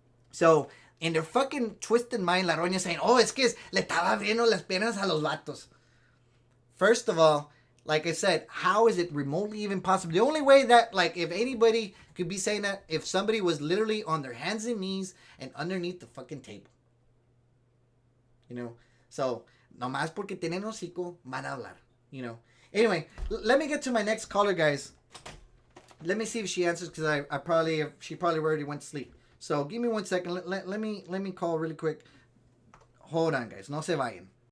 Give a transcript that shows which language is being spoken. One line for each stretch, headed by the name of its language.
English: So, in their fucking twisted mind,
Spanish: La Roña
English: saying, oh,
Spanish: es que le estaba abriendo las piernas a los vatos.
English: First of all, like I said, how is it remotely even possible? The only way that, like, if anybody could be saying that, if somebody was literally on their hands and knees and underneath the fucking table. You know? So,
Spanish: nomás porque tienen hocico, van a hablar.
English: You know? Anyway, let me get to my next caller, guys. Let me see if she answers, because she probably already went to sleep. So, give me 1 second. Let me call really quick. Hold on, guys.
Spanish: No se vayan.